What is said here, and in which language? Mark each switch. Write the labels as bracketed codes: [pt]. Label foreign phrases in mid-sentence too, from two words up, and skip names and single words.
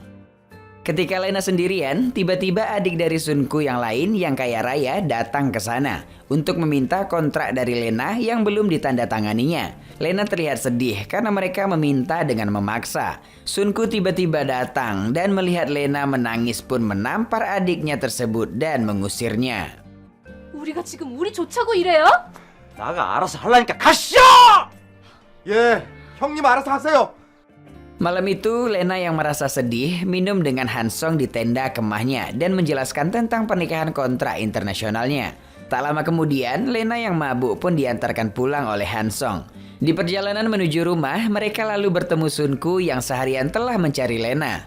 [id] Ketika Lena sendirian, tiba-tiba adik dari Sunku yang lain yang kaya raya datang ke sana untuk meminta kontrak dari Lena yang belum ditandatanganinya. Lena terlihat sedih karena mereka meminta dengan memaksa. Sunku tiba-tiba datang dan melihat Lena menangis pun menampar adiknya tersebut dan mengusirnya. [ko] 우리가 지금 우리 좋자고 이래요? 나가 알아서 하려니까 가시오! 예, 형님 알아서 하세요. [id] Malam itu, Lena yang merasa sedih minum dengan Han Song di tenda kemahnya dan menjelaskan tentang pernikahan kontrak internasionalnya. Tak lama kemudian, Lena yang mabuk pun diantarkan pulang oleh Han Song. Di perjalanan menuju rumah, mereka lalu bertemu Sunku yang seharian telah mencari Lena.